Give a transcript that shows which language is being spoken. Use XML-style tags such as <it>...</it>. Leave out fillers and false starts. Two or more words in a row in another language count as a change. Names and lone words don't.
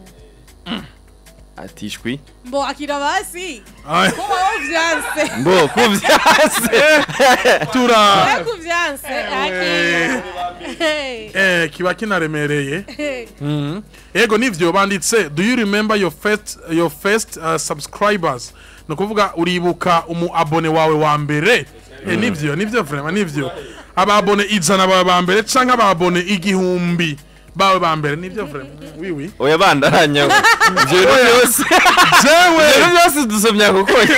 <rn>atishwi mbo akira basi ko vyanse mbo kuvyanse kuvyanse kiba kinaremereye ego nivyo banditse</rn> <en>do you remember your first subscribers</en> <rn>no kuvuga uribuka umu abone wawe wa mbere nivyo vraiment nivyo ababone ijana ba mbere canke ababone igihumbi bawe ba mbere nivyo vraiment oui oya bandaranya byose jewe dusomya kuko</rn>